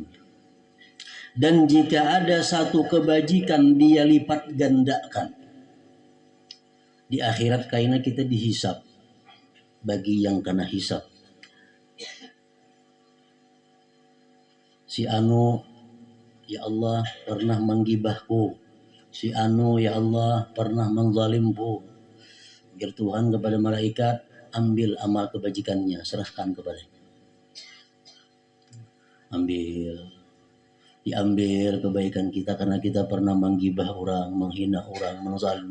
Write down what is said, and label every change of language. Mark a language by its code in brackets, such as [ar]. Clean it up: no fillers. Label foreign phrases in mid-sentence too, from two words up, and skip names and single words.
[id] Dan jika ada satu kebajikan dia lipat gandakan. Di akhirat kaina kita dihisap bagi yang kena hisap. Si anu, ya Allah pernah menggibahku. Si anu, ya Allah pernah menzalimku. Biar Tuhan kepada malaikat, ambil amal kebajikannya, serahkan kepadanya. Diambil kebaikan kita karena kita pernah menggibah orang, menghina orang, menzalim.